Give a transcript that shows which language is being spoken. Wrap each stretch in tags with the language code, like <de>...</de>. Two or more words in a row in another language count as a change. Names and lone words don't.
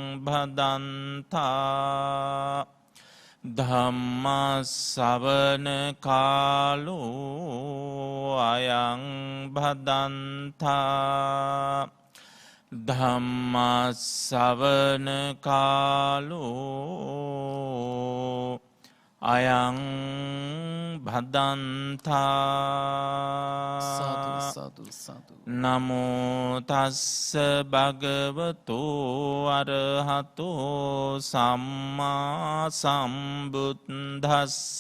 <pi>භදන්තා ධම්ම ශ්‍රවණ කාලෝ අයං භදන්තා ධම්ම ශ්‍රවණ කාලෝ අයං භදන්තා. සාදු සාදු සාදු. නමෝ තස්ස භගවතෝ අරහතෝ සම්මා සම්බුද්දස්ස.</pi>